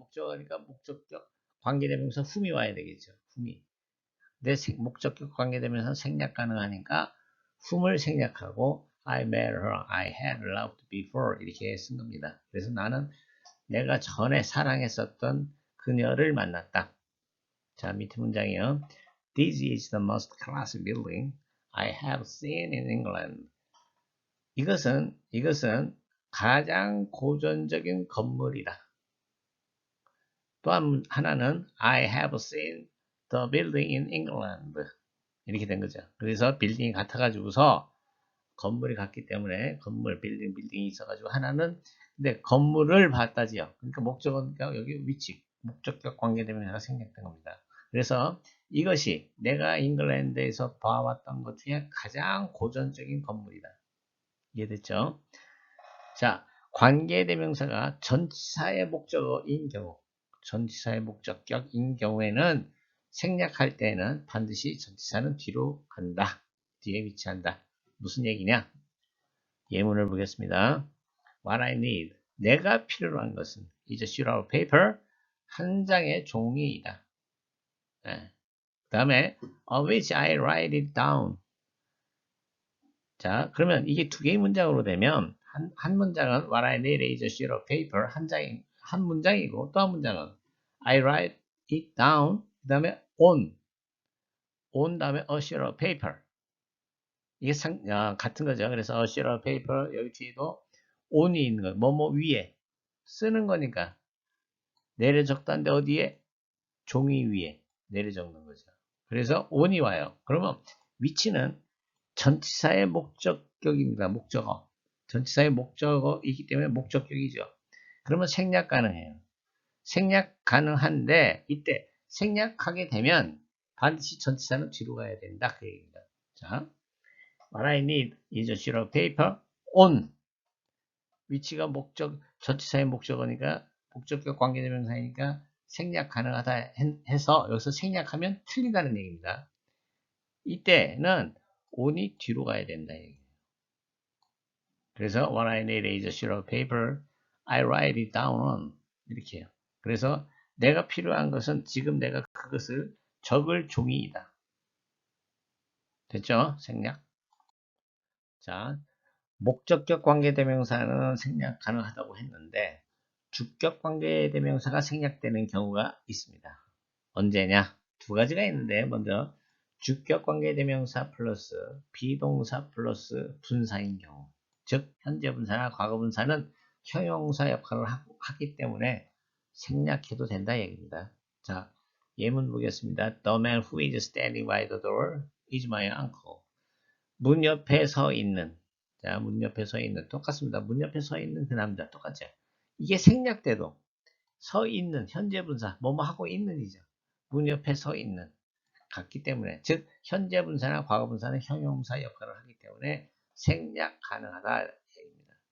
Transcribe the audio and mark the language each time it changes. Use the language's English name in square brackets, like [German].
[Korean] 목적어니까 목적격 관계대명사 whom이 와야 되겠죠. whom이. 내 목적격 관계대명사 생략 가능하니까 whom을 생략하고 [English] I met her, I had loved before [Korean] 이렇게 쓴 겁니다. 그래서 나는 내가 전에 사랑했었던 그녀를 만났다. 자, 밑에 문장이요. [English] This is the most classic building I have seen in England. [Korean] 이것은 가장 고전적인 건물이다. 또 하나는 [English] I have seen the building in England. [Korean] 이렇게 된 거죠. 그래서 빌딩이 같아가지고서 건물이 같기 때문에 빌딩이 있어가지고 하나는 근데 건물을 봤다지요. 그러니까 목적어니까 여기 위치, 목적격 관계대명사가 생략된 겁니다. 그래서 이것이 내가 잉글랜드에서 봐왔던 것 중에 가장 고전적인 건물이다. 이해됐죠? 자, 관계대명사가 전치사의 목적어인 경우, 전치사의 목적격인 경우에는 생략할 때는 반드시 전치사는 뒤로 간다. 뒤에 위치한다. 무슨 얘기냐? 예문을 보겠습니다. [English] What I need. [Korean] 내가 필요로 한 것은 [English] is a sheet of paper. [Korean] 한 장의 종이이다. 네. 그 다음에 [English] on which I write it down. [Korean] 자, 그러면 이게 두 개의 문장으로 되면 한 문장은 [English] What I need is a sheet of paper. [Korean] 한 문장이고 또 한 문장은 [English] I write it down. [Korean] 그 다음에 [English] on 다음에 a sheet of paper. [Korean] 이게 같은 거죠. 그래서 a sheet of paper 여기 뒤에도 on이 있는 거. 뭐뭐 위에 쓰는 거니까 내려 적다는데 어디에? 종이 위에 내려 적는 거죠. 그래서 on이 와요. 그러면 위치는 전치사의 목적격입니다. 목적어. 전치사의 목적어이기 때문에 목적격이죠. 그러면 생략 가능해요. 생략 가능한데 이때 생략하게 되면 반드시 전치사는 뒤로 가야 된다. 그 얘기입니다. [English] 자, What I need is a sheet of paper on. [Korean] 위치가 전치사의 목적어니까 목적격 관계대명사이니까 생략 가능하다 해서 여기서 생략하면 틀리다는 얘기입니다. 이때는 on이 뒤로 가야 된다 얘기예요. [English] 그래서 what I need is a sheet of paper. I write it down on. [Korean] 이렇게 해요. 그래서 내가 필요한 것은 지금 내가 그것을 적을 종이이다. 됐죠? 생략. 자, 목적격 관계대명사는 생략 가능하다고 했는데 주격 관계대명사가 생략되는 경우가 있습니다. 언제냐? 두 가지가 있는데 먼저 주격 관계대명사 플러스 비동사 플러스 분사인 경우, 즉 현재 분사나 과거 분사는 형용사 역할을 하기 때문에 생략해도 된다 얘기입니다. 자, 예문 보겠습니다. [English] The man who is standing by the door is my uncle. [Korean] 문 옆에 서 있는, 자, 문 옆에 서 있는 똑같습니다. 문 옆에 서 있는 그 남자 똑같죠. 이게 생략돼도 서 있는 현재 분사 뭐뭐 하고 있는이죠. 문 옆에 서 있는 같기 때문에, 즉 현재 분사나 과거 분사는 형용사 역할을 하기 때문에 생략 가능하다 얘기입니다.